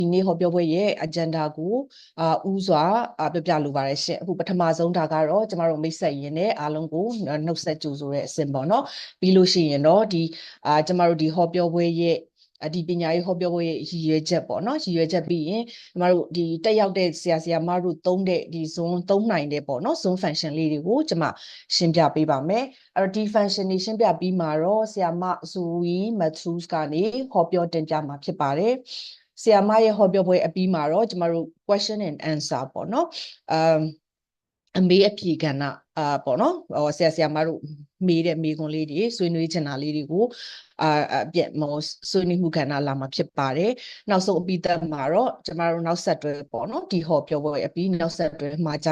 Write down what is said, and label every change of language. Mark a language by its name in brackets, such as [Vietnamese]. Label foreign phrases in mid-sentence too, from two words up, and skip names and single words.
[Burmese] ဒီနေ့ဟောပြောပွဲရဲ့ agenda ကိုဦးစွာပြပြလိုပါတယ်ရှင့်အခုပထမဆုံးဒါကတော့ကျမတို့မိတ်ဆက်ရင်းနဲ့အားလုံးကိုနှုတ်ဆက်ကြိုဆိုတဲ့အစဉ်ပေါ့နော်ပြီးလို့ရှိရင်တော့ဒီကျမတို့ဒီဟောပြောပွဲရဲ့ဒီပညာရေးဟောပြောပွဲရဲ့ရည်ရွယ်ချက်ပေါ့နော်ရည်ရွယ်ချက်ပြီးရင်ကျမတို့ဒီတက်ရောက်တဲ့ဆရာမတို့သုံးတဲ့ဒီ zone သုံးနိုင် တဲ့ပေါ့နော် zone function လေးတွေကိုကျမရှင်းပြပေးပါမယ်အဲ့တော့ဒီ function တွေရှင်းပြပြီးမှာတော့ဆရာမ Zoe Matthews ကနေဟောပြောတင်ပြမှာဖြစ်ပါတယ်ဆရာမရဲ့ဟောပြောပွဲအပြီးမှာတော့ကျမတို့ [English] question and answer [Burmese] ပေါ့နော်အမေအဖြေကဏ္ဍပေါ့နော်ဆရာမ တို့မေးတဲ့မေးခွန်းလေးတွေဆွေးနွေးချင်တာလေးတွေကိုပြည့်မောဆွေးနွေးမှုကဏ္ဍလာမှာဖြစ်ပါတယ်နောက်ဆုံးအပြီးသတ်မှာတော့ကျမတို့နောက်ဆက်တွဲပေါ့နော်ဒီဟောပြောပွဲအပြီးနောက်ဆက်တွဲမှာကြား